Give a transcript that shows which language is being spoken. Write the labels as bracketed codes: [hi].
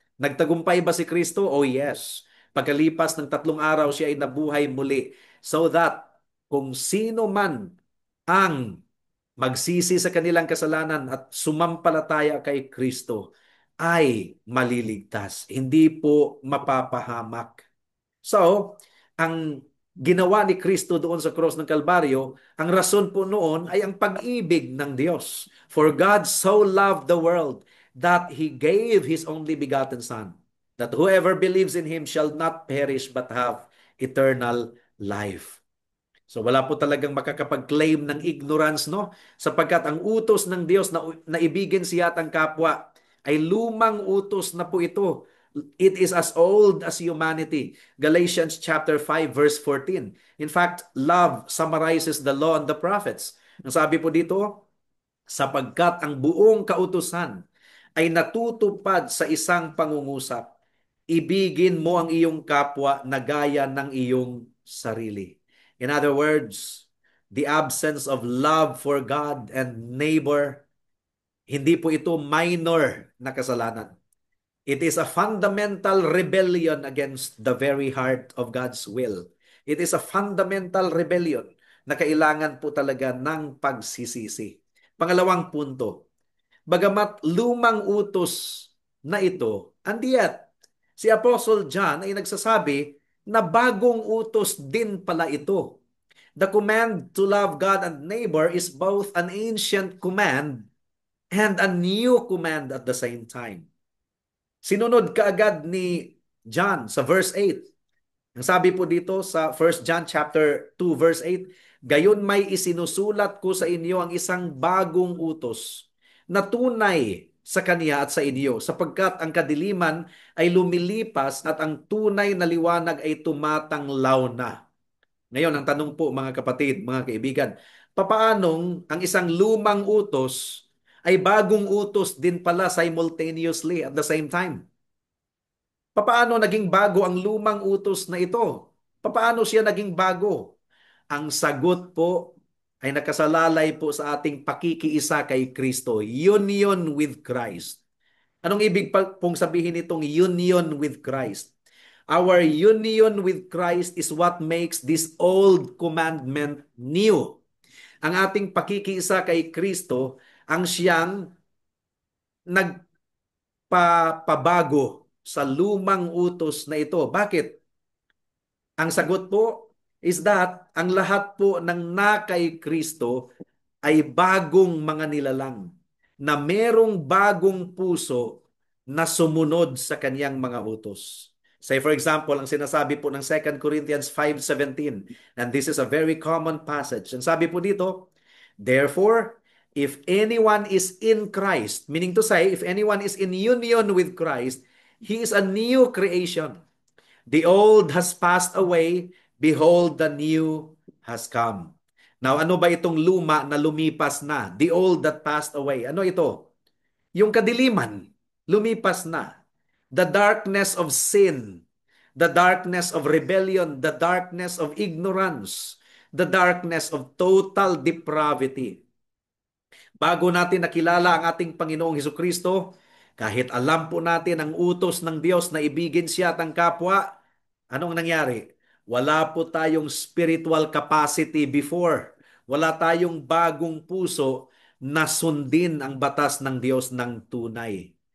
[tl] Nagtagumpay ba si Kristo? Oh yes. Pagkalipas ng 3 araw, siya ay nabuhay muli so that kung sino man ang magsisi sa kanilang kasalanan at sumampalataya kay Kristo ay maliligtas. Hindi po mapapahamak. So, ang ginawa ni Kristo doon sa cross ng Kalbaryo, ang rason po noon ay ang pag-ibig ng Diyos. [en] For God so loved the world that He gave His only begotten Son, that whoever believes in Him shall not perish but have eternal life. [tl] So wala po talagang makakapag-claim ng ignorance, no? Sapagkat ang utos ng Diyos na naibigin siya at ang kapwa ay lumang utos na po ito. [en] It is as old as humanity. Galatians chapter 5 verse 14. In fact, love summarizes the law and the prophets. [tl] Ang sabi po dito, sapagkat ang buong kautusan ay natutupad sa isang pangungusap. Ibigin mo ang iyong kapwa na gaya ng iyong sarili. [en] In other words, the absence of love for God and neighbor, [tl] hindi po ito minor na kasalanan. [en] It is a fundamental rebellion against the very heart of God's will. It is a fundamental rebellion [tl] na kailangan po talaga ng pagsisisi. Pangalawang punto, bagamat lumang utos na ito, andiyat si Apostle John ay nagsasabi na bagong utos din pala ito. [en] The command to love God and neighbor is both an ancient command and a new command at the same time. [tl] Sinunod kaagad ni John sa verse 8. Ang sabi po dito sa 1 John chapter 2 verse 8, gayon may isinusulat ko sa inyo ang isang bagong utos na tunay sa kaniya at sa inyo, sapagkat ang kadiliman ay lumilipas at ang tunay na liwanag ay tumatanglaw na. Ngayon, ang tanong po mga kapatid, mga kaibigan, papaanong ang isang lumang utos ay bagong utos din pala simultaneously [en] at the same time? [tl] Papaano naging bago ang lumang utos na ito? Papaano siya naging bago? Ang sagot po ay nakasalalay po sa ating pakikiisa kay Kristo. [en] Union with Christ. [tl] Anong ibig pong sabihin itong [en] union with Christ? Our union with Christ is what makes this old commandment new. [tl] Ang ating pakikiisa kay Kristo ang siyang nagpapabago sa lumang utos na ito. Bakit? Ang sagot po is that ang lahat po ng na kay Kristo ay bagong mga nilalang na merong bagong puso na sumunod sa kanyang mga utos. [en] Say for example, [tl] ang sinasabi po ng [en] 2 Corinthians 5:17, and this is a very common passage. [tl] Ang sabi po dito, [en] therefore, if anyone is in Christ, meaning to say, if anyone is in union with Christ, he is a new creation. The old has passed away, behold, the new has come. [tl] Now, ano ba itong luma na lumipas na? [en] The old that passed away. [tl] Ano ito? Yung kadiliman, lumipas na. [en] The darkness of sin, the darkness of rebellion, the darkness of ignorance, the darkness of total depravity. [tl] Bago natin nakilala ang ating Panginoong Hesukristo, kahit alam po natin ang utos ng Diyos na ibigin siya at ang kapwa, anong nangyari? Wala po tayong spiritual capacity before. Wala tayong bagong puso na sundin ang batas ng Diyos ng tunay.